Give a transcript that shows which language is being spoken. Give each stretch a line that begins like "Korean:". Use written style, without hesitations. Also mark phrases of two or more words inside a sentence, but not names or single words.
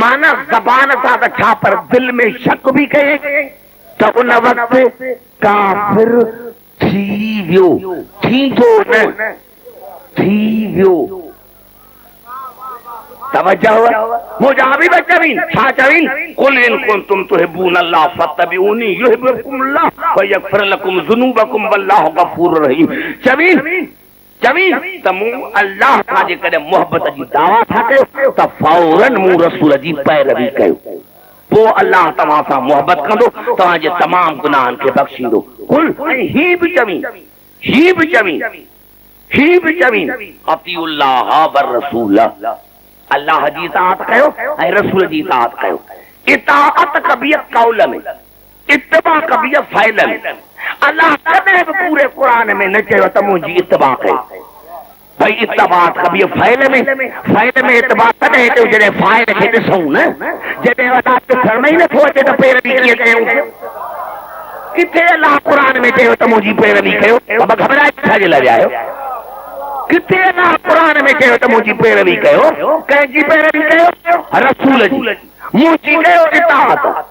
Sindhi: माना ज़बान सां त छा पर दिल में शक बि कजे त उन वक़्तु काफ़िर थी वियो, थींदो न, थी वियो। तवज्जो मुंहिंजा हबीब चवीं, छा चवीं?
Arabic: قل إن كنتم تحبون الله فاتبعوني يحببكم الله ويغفر لكم ذنوبكم والله غفور رحيم.
Sindhi: चवीं त मूं अल्लाह सां जेकॾहिं मोहबत जी दावा था कयो त फौरन मूं रसूल जी पैरवी कयो, पोइ अल्लाह तव्हां सां मोहबत कंदो, तव्हांजे तमामु गुनाहनि खे बख़्शींदो। कुल ही बि चवीं, ही बि चवीं, ही बि चवीं
Arabic: أطيعوا الله ورسول,
Sindhi: अल्लाह जी इताअत कयो ऐं रसूल जी इताअत कयो। इताअत कबी कौल में, इत्तिबा कबी फ़इल में। अल्लाह कॾहिं बि पूरे क़ुरान में न चयो त मुंहिंजी इत्तिबा कयो, भाई इत्तबात कभी फाइल में इत्तबात तॾहिं कयो जॾहिं फाइल खे ॾिसूं न, जॾहिं अदा ॾिसण में ई नथो अचे त पैरवी कीअं कयूं। किथे अलाह क़ुरान में चयो त मुंहिंजी पैरवी कयो, बाबा घबराए छाजे लाइ आयो। किथे अलाह क़ुरान में चयो त मुंहिंजी पैरवी कयो, कंहिंजी पैरवी कयो, रसूल जी, मुंहिंजी कयो इताअत।